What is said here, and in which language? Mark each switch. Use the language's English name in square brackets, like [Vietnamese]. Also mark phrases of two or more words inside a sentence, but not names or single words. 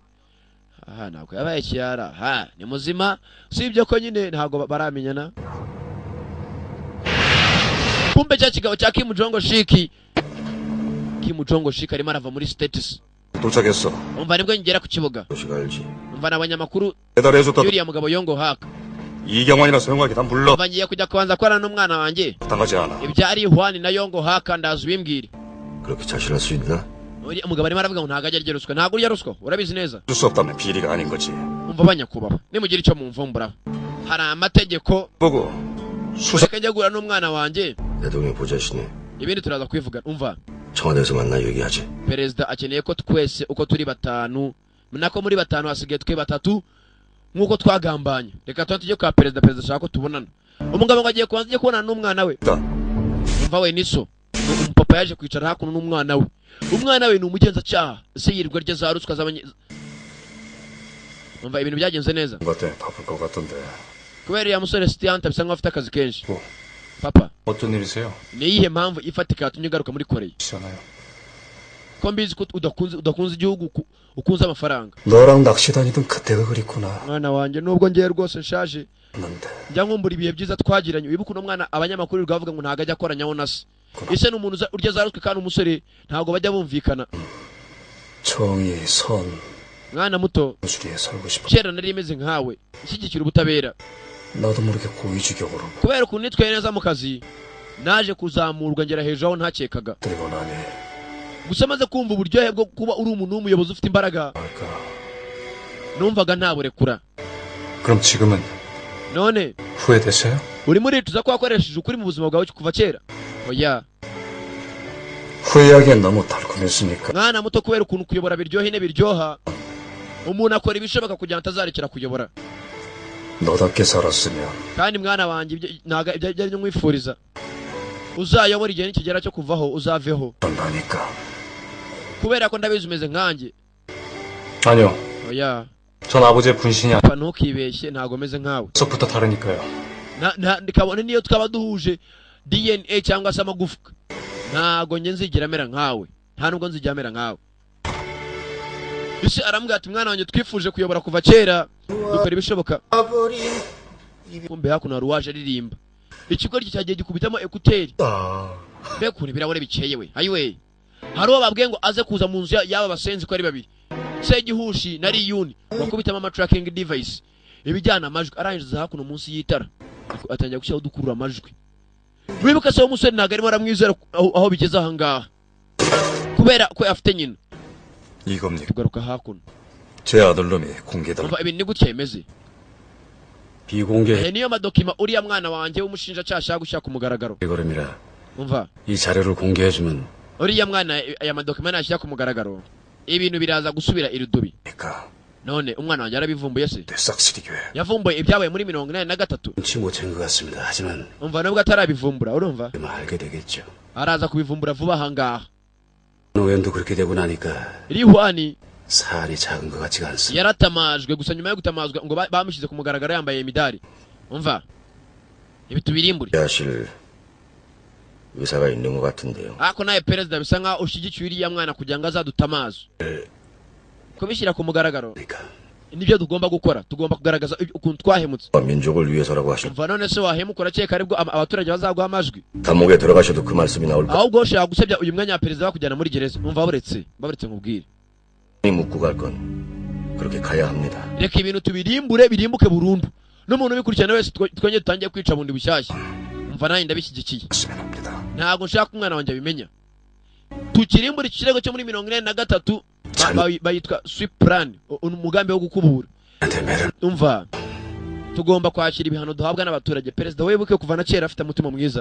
[Kinyarwanda] ntabwo yabaye kiyara. ni muzima, usibye ko nyine ntabwo baramenyana. kumbe cya kigabo cya Kim Jong Shiki arimo arava muri status. [Korean] 도착했어. [Kinyarwanda] umva nibwo ngera ku kibuga. [Korean] 도시가 알지. [Kinyarwanda] umva n'abanyamakuru [Korean] 배달해줬다. [Kinyarwanda] yuriya mugabo Yongo Hak. [Korean] 이경환이나 소영하게 다 불러. [Kinyarwanda] umva ngiye kujya kubanza korana n'umwana wanjye. [Korean] 당하지 않아. [Kinyarwanda] ibya ari Hwani na Yongo Hak ndaza ubimbwire. [Korean] 그렇게 자신할 수 있나? [Kinyarwanda] uriya mugabo arimo aravuga ngo ntabwo ajya arya ruswa. ntabwo urya ruswa, urabizi neza. [Korean] 줄 수 없다면 비리가 아닌 거지. [Kinyarwanda] umva banyakubaho, nimugira icyo mumvumburaho. hari amategeko. [Korean] 보고 수사. [Kinyarwanda] reka njya guhura n'umwana wanjye, [Korean] 대통령 보좌신이 [Kinyarwanda] ibindi turaza kubivuga. umva [Korean] 청와대에서 만나 얘기하지. [Kinyarwanda] perezida akeneye ko twese uko turi batanu, nako muri batanu hasigaye twe batatu nk'uko twagambanye. reka tuba tujye kwa perezida ashaka ko tubonana. umugabo ngo agiye kubanza ajye kubonana n'umwana we. umva we niso umupapa yaje kwicara hakuno n'umwana we. umwana we ni umugenzacyaha, se yirirwa rye za ruswa z'abanye. umva ibintu byagenze neza. [Korean] 같아. 바쁠 것 같던데. [Kinyarwanda] kubera ya musore Stianta bisa nkaho afite akazi kenshi. papa [Korean] 어떤 일이세요? [Kinyarwanda] ni iyihe mpamvu ifatika yatumye ugaruka muri Korea? [Korean] 시잖아요. [Kinyarwanda] ko mbizi ko udakunze igihugu, ukunze amafaranga. [Korean] 너랑 낚시 다니던 그때가 그립구나. [Kinyarwanda] mwana wanjye nubwo ngiye rwose nshaje, [Korean] 넌데. [Kinyarwanda] njya nkumbura ibihe byiza twagiranye. wibuka uno mwana abanyamakuru bavuga ngo ntago ajya akoranyaho na se. ese ni umuntu urya za ruswa kandi umusore ntabwo bajya bumvikana. [Korean] 정의, 선, [Kinyarwanda] mwana muto, [Korean] 무술이에 살고 싶어. [Kinyarwanda] kera nari imeze nkawe, nshyigikira ubutabera. [Korean] 나도 모르게 고위직역으로 [Kinyarwanda] kubera ukuntu nitwaye neza mu kazi, naje kuzamurwa ngera hejuru aho ntakekaga. [Korean] 들고 나니. [Kinyarwanda] gusa maze kumva uburyohe bwo kuba uri umuntu w'umuyobozi ufite imbaraga, numvaga ntaburekura. [Korean] 그럼 지금은 [Kinyarwanda] none [Korean] 후회되세요? [Kinyarwanda] urimo uricuza ko wakoresheje ukuri mu buzima bwawe kuva kera? oya [Korean] 후회하기엔 너무 달콤했으니까. [Kinyarwanda] mwana muto, kubera ukuntu kuyobora biryoha ine biryoha, umuntu akora ibishoboka kugira ngo atazarekera kuyobora. [Korean] 너답게 살았으면 [Kinyarwanda] kandi mwana wanjye ntago ibyo ari nkwifuriza. uzayobora igihe nikigera cyo kuvaho uzaveho, [Korean] 그런다니까. [Kinyarwanda] kubera ko ndabizi umeze nkanjye. [Korean] 아니요. [Kinyarwanda] oya [Korean] 전 아버지의 분신이 [Kinyarwanda] papa ntukibeshye, ntago meze nkawe. [Korean] 아니서부터 다르니까요. [Kinyarwanda] kabone niyo twaba duhuje DNA cyangwa se amagufwa, ntago njye nzigera mera nkawe, nta nubwo nzigera mera nkawe. ese arambwira ati mwana wanjye twifuje kuyobora kuva kera, dukora ibishoboka. kumbe hakuno hari uwaje aririmba. ikigo cyagiye gikubitamo ekuteri. mbega ukuntu ibirahure bikeye we. ayiwe, hari uwo babwiye ngo aze kuza mu nzu y'aba basenzi ko ari babiri, Segihushi na Riyuni, bakubitamo amatracking device ibijyana amajwi. arangiza hakuno munsi y'itara atangira gushyiraho dukurura amajwi. wibuka se umusore ntabwo arimo aramwizera aho bigeze aha ngaha, kubera ko afite nyina. [Korean] 이겁니다. [Kinyarwanda] tugaruka hakuno. [Korean] 제 아들놈이 공개다. [Kinyarwanda] umva ibintu ni gutya bimeze. [Korean] 비공개 [Kinyarwanda] niyo madokima uriya mwana wanjye w'umushinjacyaha ashaka gushyira ku mugaragaro. [Korean] 거름이라 [Kinyarwanda] umva [Korean] 이 자료를 공개해주면 [Kinyarwanda] uriya mwana aya madokima nashyira ku mugaragaro, ibintu biraza gusubira irudubi. none umwana wanjye yarabivumbuye se? [Korean] 싹쓸이교회. [Kinyarwanda] yavumbuye ibyabaye muri 1983. [Korean] 눈치 못 챈 것 같습니다. 하지만 [Kinyarwanda] umva nubwo atarabivumbura, urumva [Korean] 알게 되겠죠. [Kinyarwanda] araza kubivumbura vuba aha ngaha. [Korean] 노연도 그렇게 되고 나니까 리환이 살이 작은 것 같지가 않습니다. [Kinyarwanda] yaratamajwe gusa nyuma yo gutamazwa ngo bamushyize ku mugaragaro yambaye imidari umva ibi tubirimbure [Korean] 야실 의사가 있는 것 같은데요. [Kinyarwanda] ako naye perezida bisa nkaho ushyigikiye uriya mwana kugira ngo azadutamaze kubishyira ku mugaragaro nibyo tugomba gukora tugomba kugaragaza ukuntu twahemutse [Korean] 민족을 위해서라고 하시는 [Kinyarwanda] umva none se wahemukora cyeka aribwo abaturage bazaguha amajwi [Korean] 감옥에 들어가셔도 그 말씀이 나올까? [Kinyarwanda] ahubwo ushaka gusebya uyu mwanya wa perezida bakujyana muri gereza umva baburetse nkubwire [Korean] 묻고 갈 건 그렇게 가야 합니다. [Kinyarwanda] reka ibintu tubirimbure birimbuke burundu n'umuntu ubikurikirana wese twongeye dutangiye kwica bundi bushyashya umva nanjye ndabishyigikiye ntabwo nshaka umwana wanjye abimenya tukirimbura iki kirego cyo muri 43 bayitwa [English] sweep plan [Kinyarwanda] umugambi wo gukubura umva tugomba kwakira ibihano duhabwa n'abaturage perezida wibuke kuva na kera afite umutima mwiza